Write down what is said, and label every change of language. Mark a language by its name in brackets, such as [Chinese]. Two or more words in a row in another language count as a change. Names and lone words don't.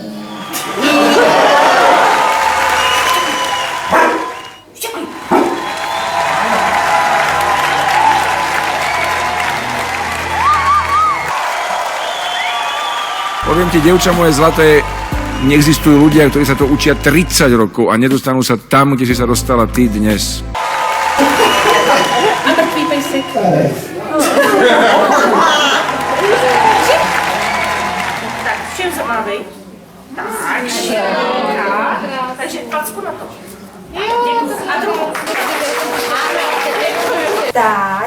[Slovak] Poviem ti, dievča moje zlaté, neexistujú ľudia, ktorí sa to učia 30 rokov a nedostanú sa tam, kde si sa dostala ty dnes. [Czech] Mrtvý pejsek. Tak, všem zamávej. Tak, takže packu na to. A druhou. Táň.